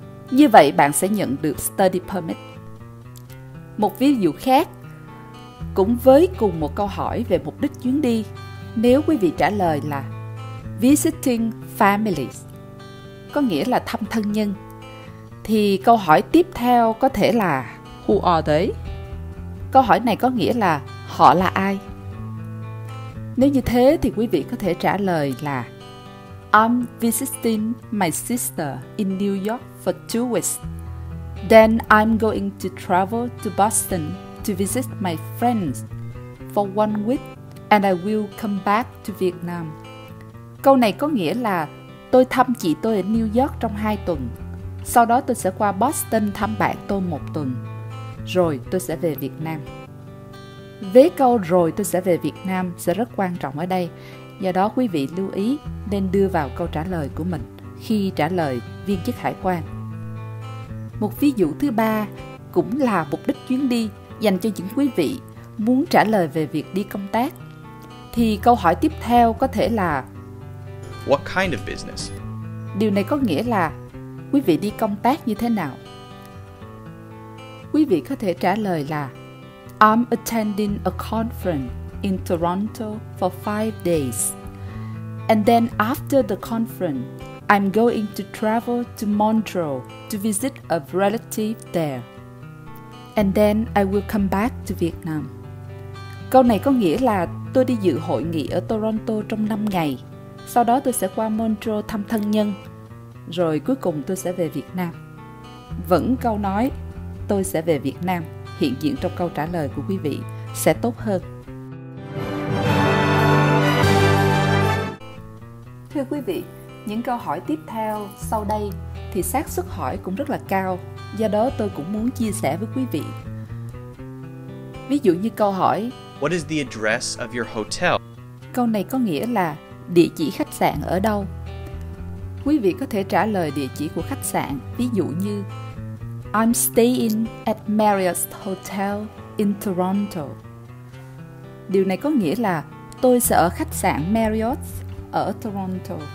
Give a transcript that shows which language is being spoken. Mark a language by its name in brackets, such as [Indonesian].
[Vietnamese] Như vậy bạn sẽ nhận được study permit. Một ví dụ khác, cũng với cùng một câu hỏi về mục đích chuyến đi, nếu quý vị trả lời là [English] Visiting families, [Vietnamese] có nghĩa là thăm thân nhân, thì câu hỏi tiếp theo có thể là [English] Who are they? [Vietnamese] Câu hỏi này có nghĩa là họ là ai? Nếu như thế thì quý vị có thể trả lời là [English] I'm visiting my sister in New York for 2 weeks. Then I'm going to travel to Boston to visit my friends for 1 week and I will come back to Vietnam. [Vietnamese] Câu này có nghĩa là tôi thăm chị tôi ở New York trong 2 tuần. Sau đó tôi sẽ qua Boston thăm bạn tôi 1 tuần. Rồi tôi sẽ về Việt Nam. Vế câu rồi tôi sẽ về Việt Nam sẽ rất quan trọng ở đây. Do đó quý vị lưu ý nên đưa vào câu trả lời của mình khi trả lời viên chức hải quan. Một ví dụ thứ ba cũng là mục đích chuyến đi dành cho những quý vị muốn trả lời về việc đi công tác. Thì câu hỏi tiếp theo có thể là [English] What kind of business? [Vietnamese] Điều này có nghĩa là quý vị đi công tác như thế nào? Quý vị có thể trả lời là [English] I'm attending a conference in Toronto for 5 days. And then after the conference, I'm going to travel to Montreal to visit a relative there. And then I will come back to Vietnam. [Vietnamese] Câu này có nghĩa là tôi đi dự hội nghị ở Toronto trong 5 ngày. Sau đó tôi sẽ qua Montreal thăm thân nhân. Rồi cuối cùng tôi sẽ về Việt Nam. Vẫn câu nói tôi sẽ về Việt Nam hiện diện trong câu trả lời của quý vị sẽ tốt hơn. Thưa quý vị, những câu hỏi tiếp theo sau đây thì xác suất hỏi cũng rất là cao. Do đó tôi cũng muốn chia sẻ với quý vị. Ví dụ như câu hỏi [English] What is the address of your hotel? [Vietnamese] Câu này có nghĩa là địa chỉ khách sạn ở đâu. Quý vị có thể trả lời địa chỉ của khách sạn. Ví dụ như [English] I'm staying at Marriott Hotel in Toronto. [Vietnamese] Điều này có nghĩa là tôi sẽ ở khách sạn Marriott ở Toronto.